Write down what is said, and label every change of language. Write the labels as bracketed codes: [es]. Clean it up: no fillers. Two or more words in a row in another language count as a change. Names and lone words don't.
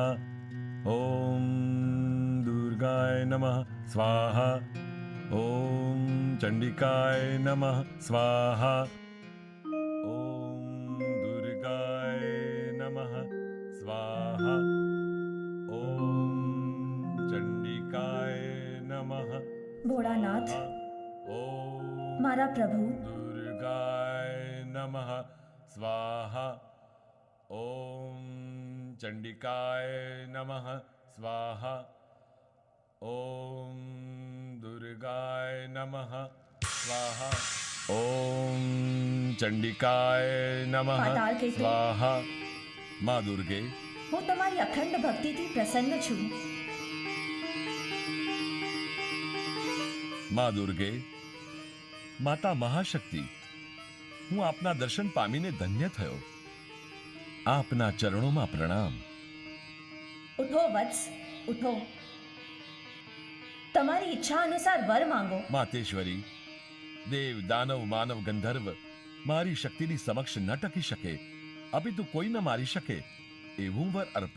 [sa] ओम दुर्गाय नमः स्वाहा। ओम चंडिकाय नमः स्वाहा। ओम दुर्गाय नमः स्वाहा। ओम चंडिकाय नमः। [gu] ભોળાનાથ, [sa] ओम [gu] મારા પ્રભુ, [sa] दुर्गाय नमः स्वाहा। ओम चंडिकाय नमः स्वाहा। ओम दुर्गाय नमः स्वाहा। ओम चंडिकाय नमः [gu] પાતાળ કેતુ. [sa] स्वाहा। माँ दुर्गे, [gu] હું તમારી અખંડ ભક્તિથી પ્રસન્ન છું. [sa] माँ दुर्गे, माता महाशक्ति, [gu] હું આપના દર્શન પામીને ધન્ય થયો. આપના ચરણોમાં પ્રણામ. ઉઠો વત્સ, ઉઠો. તમારી ઈચ્છા અનુસાર વર માંગો. માતેશ્વરી, દેવ દાનવ માનવ ગંધર્વ મારી શક્તિની સમક્ષ ન ટકી શકે, અપિતુ કોઈ ન મારી શકે એવું વર અર્પો.